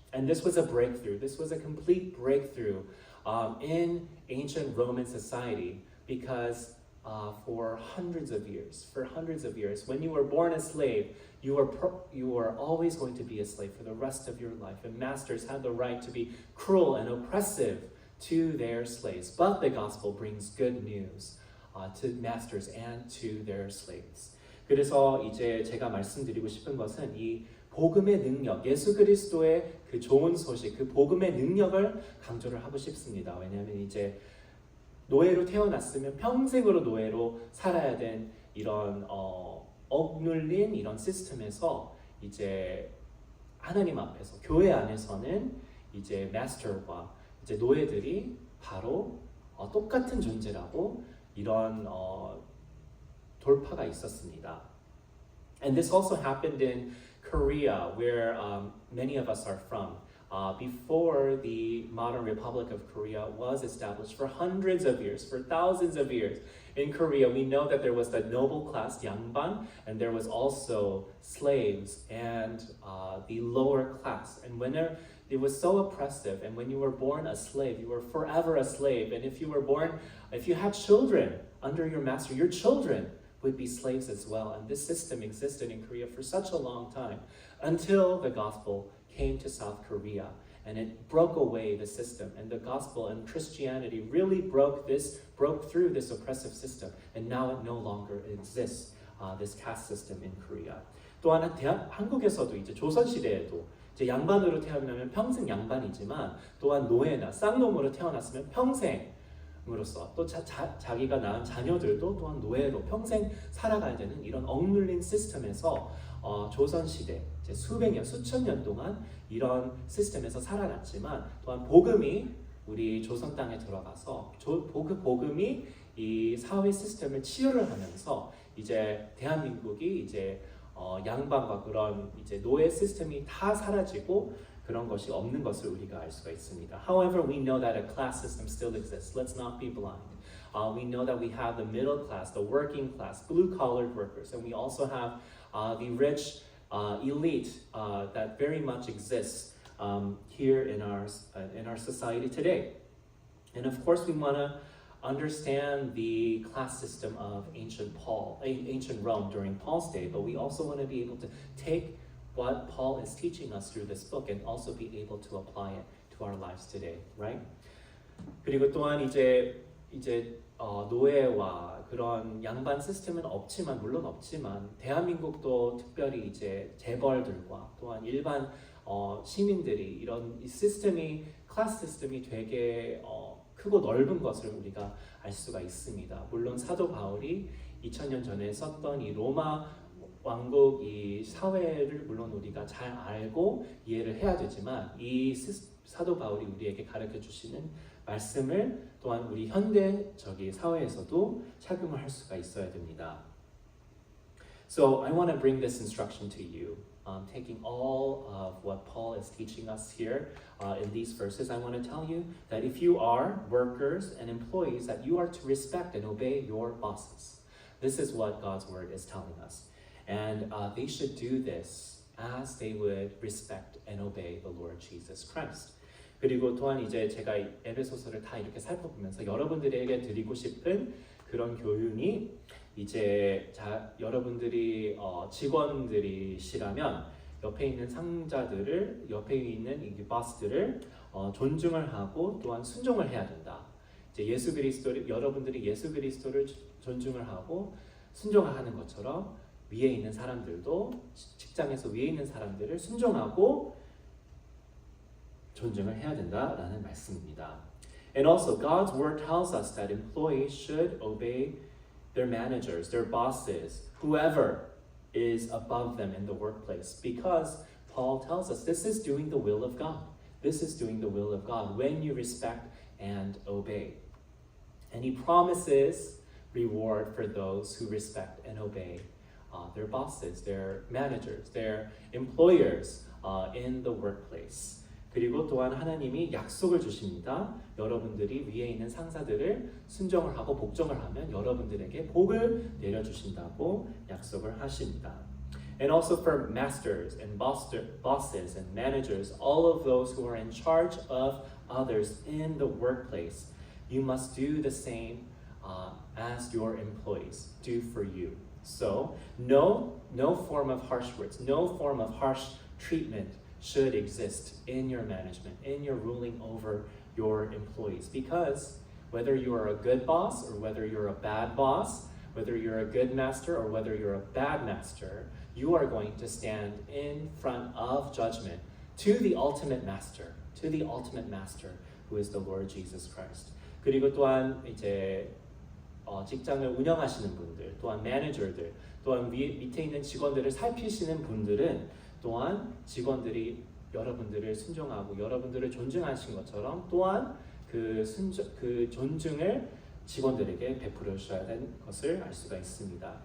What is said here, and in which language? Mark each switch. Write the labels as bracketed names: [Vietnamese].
[English] And this was a breakthrough. This was a complete breakthrough in ancient Roman society, because for hundreds of years, when you were born a slave, you were always going to be a slave for the rest of your life. And masters had the right to be cruel and oppressive to their slaves. But the gospel brings good news to masters and to their slaves. [Korean] 그래서 이제 제가 말씀드리고 싶은 것은 이 복음의 능력, 예수 그리스도의 그 좋은 소식, 그 복음의 능력을 강조를 하고 싶습니다. 왜냐하면 이제 노예로 태어났으면 평생으로 노예로 살아야 된 이런 억눌린 이런 시스템에서 이제 하나님 앞에서 교회 안에서는 이제 마스터와 이제 노예들이 바로 똑같은 존재라고 이런 돌파가 있었습니다. [English] And this also happened in Korea, where many of us are from. Before the modern Republic of Korea was established for hundreds of years, for thousands of years. In Korea, we know that there was the noble class, 양반, and there was also slaves and the lower class. And when it was so oppressive, and when you were born a slave, you were forever a slave. And if you had children under your master, your children would be slaves as well. And this system existed in Korea for such a long time until the gospel came to South Korea, and it broke away the system, and the gospel and Christianity really broke through this oppressive system, and now it no longer exists, this caste system in Korea. [Korean] 또한 한국에서도 이제 조선 시대에도 이제 양반으로 태어나면 평생 양반이지만 또한 노예나 쌍놈으로 태어났으면 평생으로서 또 자기가 낳은 자녀들도 또한 노예로 평생 살아가야 되는 이런 억눌린 시스템에서 조선 시대 이제 수백 년, 수천 년 동안 이런 시스템에서 살아났지만 또한 복음이 우리 조선 땅에 들어가서 복음이 이 사회 시스템을 치유를 하면서 이제 대한민국이 이제 양반과 그런 이제 노예 시스템이 다 사라지고 그런 것이 없는 것을 우리가 알 수가 있습니다. [English] However, we know that a class system still exists. Let's not be blind. We know that we have the middle class, the working class, blue-collared workers, and we also have the rich elite that very much exists here in our society today. And of course, we want to understand the class system of ancient Rome during Paul's day, but we also want to be able to take what Paul is teaching us through this book and also be able to apply it to our lives today, right? [Korean] 그리고 또한 이제 노예와 그런 양반 시스템은 물론 없지만 대한민국도 특별히 이제 재벌들과 또한 일반 시민들이 이런 시스템이 클래스 시스템이 되게 크고 넓은 것을 우리가 알 수가 있습니다. 물론 사도 바울이 2000년 전에 썼던 이 로마 왕국 이 사회를 물론 우리가 잘 알고 이해를 해야 되지만 이 사도 바울이 우리에게 가르쳐 주시는 말씀을 또한 우리 현대적인 사회에서도 착용을 할 수가 있어야 됩니다. [English] So I want to bring this instruction to you. Taking all of what Paul is teaching us here in these verses, I want to tell you that if you are workers and employees, that you are to respect and obey your bosses. This is what God's word is telling us. And they should do this as they would respect and obey the Lord Jesus Christ. [Korean] 그리고 또한 이제 제가 에베소서를 다 이렇게 살펴보면서 여러분들에게 드리고 싶은 그런 교훈이 이제 여러분들이 직원들이시라면 옆에 있는 상자들을 옆에 있는 이 보스들을 존중을 하고 또한 순종을 해야 된다. 이제 여러분들이 예수 그리스도를 존중을 하고 순종을 하는 것처럼 위에 있는 사람들도 직장에서 위에 있는 사람들을 순종하고 존중을 해야 된다라는 말씀입니다. [English] And also God's word tells us that employees should obey their managers, their bosses, whoever is above them in the workplace, because Paul tells us this is doing the will of God. This is doing the will of God when you respect and obey. And he promises reward for those who respect and obey their bosses, their managers, their employers in the workplace. [Korean] 그리고 또한 하나님이 약속을 주십니다. 여러분들이 위에 있는 상사들을 순종을 하고 복종을 하면 여러분들에게 복을 내려주신다고 약속을 하십니다. [English] And also for masters and bosses and managers, all of those who are in charge of others in the workplace, you must do the same as your employees do for you. So no form of harsh words, no form of harsh treatment should exist in your management, in your ruling over your employees. Because whether you are a good boss or whether you're a bad boss, whether you're a good master or whether you're a bad master, you are going to stand in front of judgment to the ultimate master, who is the Lord Jesus Christ. [Korean] 그리고 또한 이제 직장을 운영하시는 분들, 또한 매니저들, 또한 밑에 있는 직원들을 살피시는 분들은 또한 직원들이 여러분들을 순종하고 여러분들을 존중하신 것처럼 또한 그 존중을 직원들에게 베풀어 주셔야 되는 것을 알 수가 있습니다.